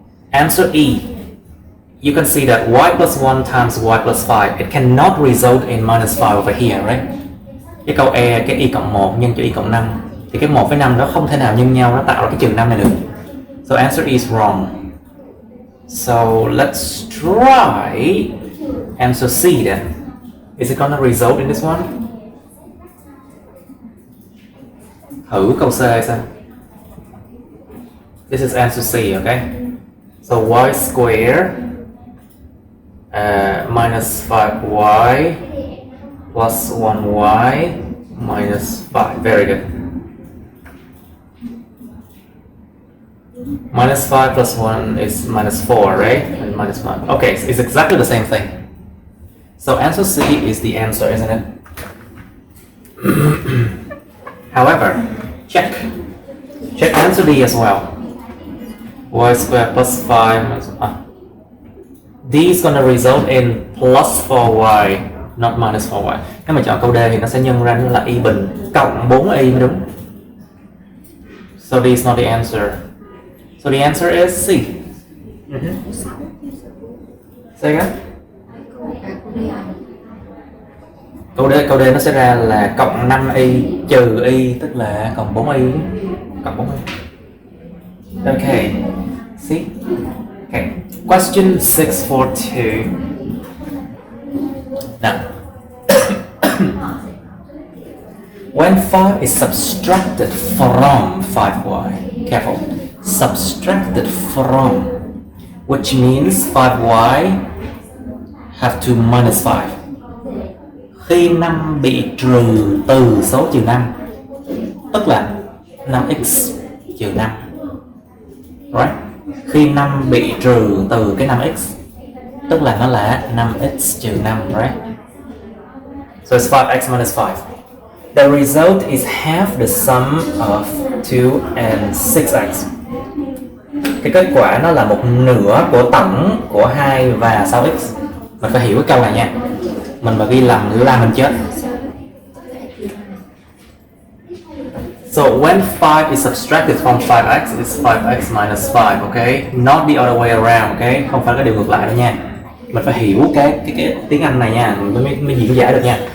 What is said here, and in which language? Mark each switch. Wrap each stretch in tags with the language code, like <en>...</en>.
<en>Answer E. You can see that y plus 1 times y plus 5, it cannot result in minus 5 over here, right?</en> <vi>Cái câu E, cái y cộng 1 nhân cho y cộng 5, thì cái 1 với 5 nó không thể nào nhân nhau, nó tạo ra cái trừ 5 này được.</vi> <en>So answer is wrong. So let's try answer C then. Is it gonna result in this one?</en> <vi>Thử câu C xem.</vi> <en>This is answer C, okay? So y squared minus 5y plus 1y minus 5. Very good. Minus 5 plus 1 is minus 4, right? And minus 5. Okay, so it's exactly the same thing. So answer C is the answer, isn't it? However, check answer D as well. Y squared plus 5 minus D is going to result in plus 4y, not minus 4y.</en> <vi>Nếu mà chọn câu D thì nó sẽ nhân ra nó là y bình cộng 4y mới đúng.</vi> <en>So D is not the answer. So the answer is C. Say again.</en> <vi>Câu D nó sẽ ra là cộng 5y trừ y, tức là cộng 4y. Cộng 4y.</vi> <en>Okay. See? Okay. Question 642. Now, when 5 is subtracted from 5y, careful, subtracted from, which means 5y have to minus 5.</en> <vi>Khi 5 bị trừ từ số trừ 5, tức là 5x trừ 5. Right? Khi 5 bị trừ từ cái 5x, tức là nó là 5x trừ 5, right?</vi> <en>So it's 5x minus 5. The result is half the sum of 2 and 6x.</en> <vi>Cái kết quả nó là một nửa của tổng của 2 và 6x. Mình phải hiểu cái câu này nha. Mình mà ghi lầm là mình chết.</vi> <en>So when 5 is subtracted from 5x, it's 5x minus 5, okay? Not the other way around, okay?</en> <vi>Không phải cái điều ngược lại đâu nha. Mình phải hiểu cái tiếng Anh này nha, mới diễn giải được nha.</vi>